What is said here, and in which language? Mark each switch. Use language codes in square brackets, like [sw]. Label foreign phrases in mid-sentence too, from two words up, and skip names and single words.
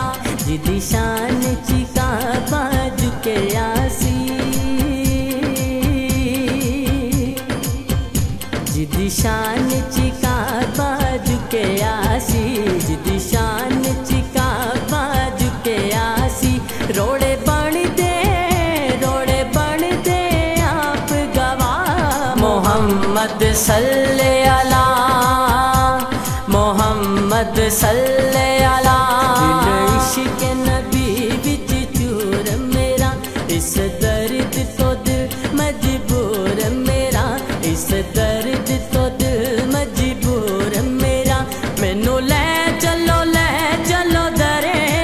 [pa] جدی شان چ کعبہ جھکے آسی، جدی شان چ کعبہ جھکے آسی، جدی شان چ کعبہ جھکے آسی. روڑے بن دے آپ گواہ. [ar] محمد صلِّ على، محمد صلِّ على. [pa] دل عشق نبی وچ چور میرا، اس درد توں دل مجبور میرا، اس درد توں دل مجبور میرا. مینوں لے چلو درے